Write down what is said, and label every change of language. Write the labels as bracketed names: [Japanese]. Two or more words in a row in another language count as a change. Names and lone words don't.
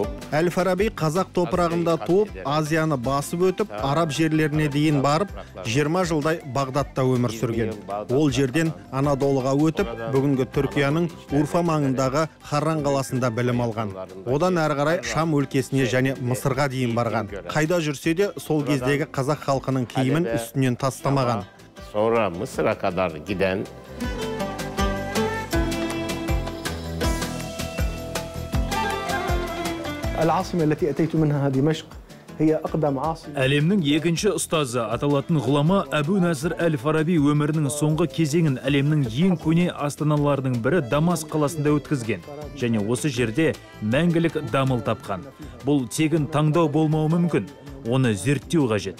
[Kazakh] Әл-Фараби қазақ топырағында туып, Азияны басып өтіп, араб жерлеріне дейін барып, 20 жылдай Бағдатта өмір сүрген. Ол жерден Анадолыға өтіп, бүгінгі Түркияның Урфа маңындағы Харран қаласында білім алған. Одан әрі қарай Шам өлкесіне және Мысырға дейін барған. Қайда жүрсе де сол кездегі қазақ халқының киімін үстінен тастамаған. [Turkish] sonra Mısır'a kadar giden [Arabic] العاصمة التي أتيت منها دمشق هي أقدم عاصمة. [Kazakh] Әлемнің екінші ұстазы аталатын ғұлама Әбу Насыр әл-Фараби өмірінің соңғы кезеңін әлемнің ең көне астаналарының бірі Дамаск қаласында өткізген. Және осы жерде мәңгілік дамыл тапқан. Бұл тегін таңдау болмауы мүмкін. Оны зерттеу қажет.